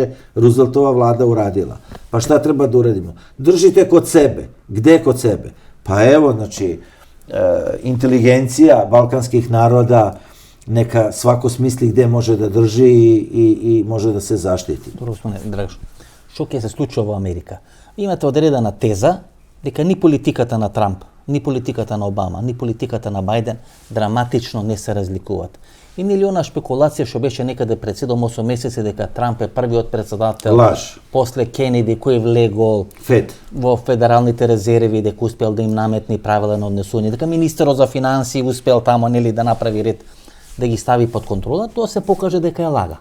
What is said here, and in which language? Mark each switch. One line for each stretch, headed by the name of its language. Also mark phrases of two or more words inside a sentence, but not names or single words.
Serbian: Rooseveltova vlada uradila. Pa šta treba da uradimo? Držite kod sebe. Gde kod sebe? Pa evo, znači, inteligencija balkanskih naroda, neka svako smisli gde može da drži i može da se zaštiti. Dobro, gospodine Dragoš,
Macedonian: што ќе се случува во Америка? Имате одредена теза дека ни политиката на Трамп, ни политиката на Обама, ни политиката на Бајден драматично не се разликуваат. И нели она шпекулација што беше некаде пред 7-8 месеци дека Трамп е првиот председател после Кенеди кој влегол во федералните резерви, дека успел да им наметни правила на однесување, дека министерот за финансии успел тамо нели да направи ред, да ги стави под контрола, тоа се покаже дека е лага.